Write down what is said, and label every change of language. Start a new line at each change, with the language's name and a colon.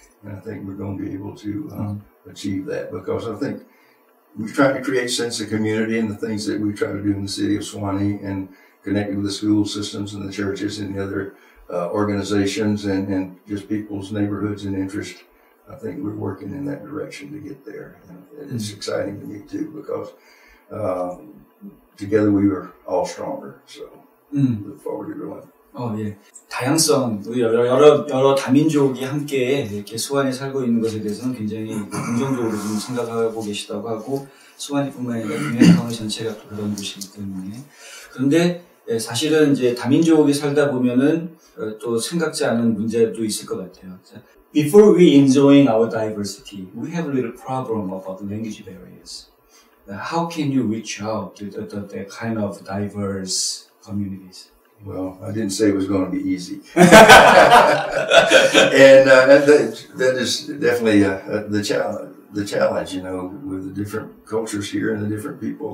English: And I think we're going to be able to achieve that, because I think we're trying to create a sense of community, and the things that we try to do in the city of Swanee and connected with the school systems and the churches and the other organizations and just people's neighborhoods and interests. I think we're working in that direction to get there. And it's exciting to me too, because together we were all stronger. So look forward to growing.
Korean: 예. 다양성, 여러 다민족이 함께 이렇게 수완에 살고 있는 것에 대해서는 굉장히 긍정적으로 좀 생각하고 계시다고 하고, 수완이뿐만 아니라 국내 전체가 또 그런 곳이기 때문에. 그런데 사실은 이제 다민족이 살다 보면은 또 생각지 않은 문제도 있을 것 같아요.
English: Before we enjoying our diversity, we have a little problem about the language barriers. How can you reach out to the kind of diverse communities? Well, I didn't say it was going to be easy. And that is definitely the challenge, you know, with the different cultures here and the different people.